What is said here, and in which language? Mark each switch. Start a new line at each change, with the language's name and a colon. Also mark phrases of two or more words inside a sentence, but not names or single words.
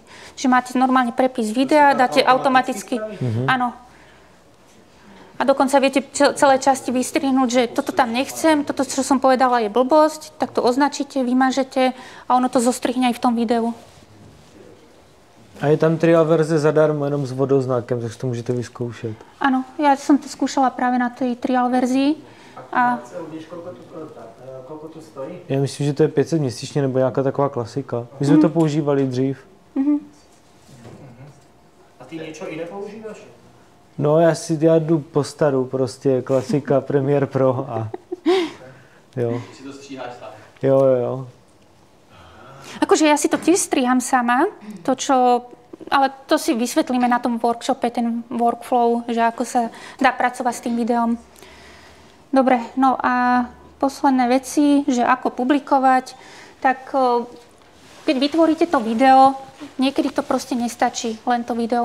Slovak: Že máte normálne prepis videa, dáte automaticky, áno. A dokonca viete celé časti vystrihnúť, že toto tam nechcem, toto, čo som povedala, je blbosť, tak to označíte, vymažete a ono to zostrihne aj v tom videu.
Czech: A je tam trial verze zadarmo, jenom s vodoznakem, takže to můžete vyzkoušet.
Slovak: Áno, ja som to skúšala práve na tej trial verzii. A Víš, koľko to stojí?
Czech: Já myslím, že to je 500 měsíčně nebo nějaká taková klasika. My jsme to používali dřív.
Slovak: A ty niečo iné používaš?
Czech: No, já jdu po staru, prostě klasika, Premiere Pro a jo. Si to stříháš sám. Jo.
Slovak: akože ja si to tiež striham sama, ale to si vysvetlíme na tom workshope, ten workflow, že ako sa dá pracovať s tým videom. Dobre, no a posledné veci, že ako publikovať, tak keď vytvoríte to video, niekedy to proste nestačí, len to video.